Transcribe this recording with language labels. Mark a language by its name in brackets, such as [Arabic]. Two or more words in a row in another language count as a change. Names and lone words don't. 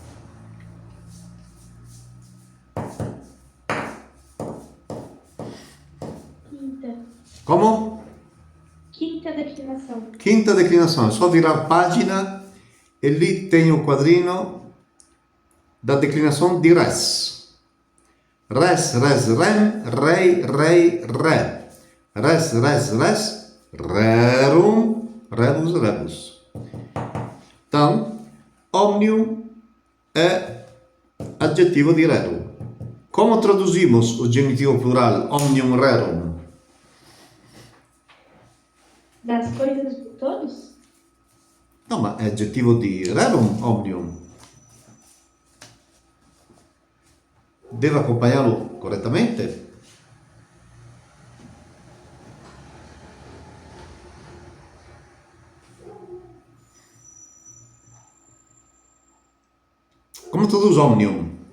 [Portuguese] Quinta. Como? Quinta declinação. Quinta declinação. É só virar página e lì tem o quadrino da declinação de res. [Latin] Res, res, rem, rei, rei, re. Res, res, res, rerum, rebus, rebus. [Portuguese] Então, omnium é adjetivo de rerum. Como traduzimos o genitivo plural [Latin] omnium rerum? [Portuguese] Das coisas de todos? Não, mas é adjetivo de [Latin] rerum omnium. [Portuguese] Deve acompanhá-lo corretamente? Como traduz omnium?